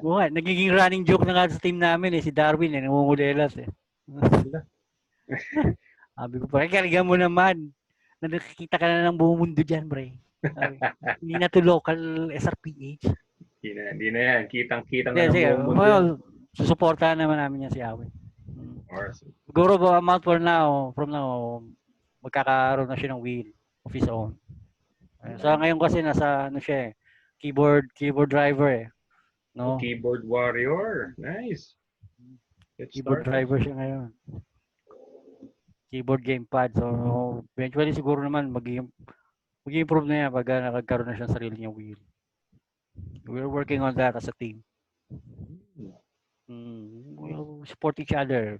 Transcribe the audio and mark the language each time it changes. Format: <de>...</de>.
<tl>Oo nga, nagiging running joke na nga sa team namin si Darwin nangungulelas Sabi ko, kaligan mo naman. Nakikita ka na ng buong mundo dyan, bre. Hindi na to local SRPH. Hindi na yan. Kitang-kitang na ng buong mundo. Well, susuportahan naman namin yan si Awi. Siguro from now, magkakaroon na siya ng wheel of his own. So ngayon kasi nasa siya keyboard driver No?</tl> <en>Keyboard warrior. Nice. Keyboard driver siya ngayon. Keyboard gamepad.</en> <tl>So eventually siguro naman mag-improve na yan pag nagkaroon na siya ng sarili niyang wheel.</tl> <en>We're working on that as a team. We'll support each other.</en>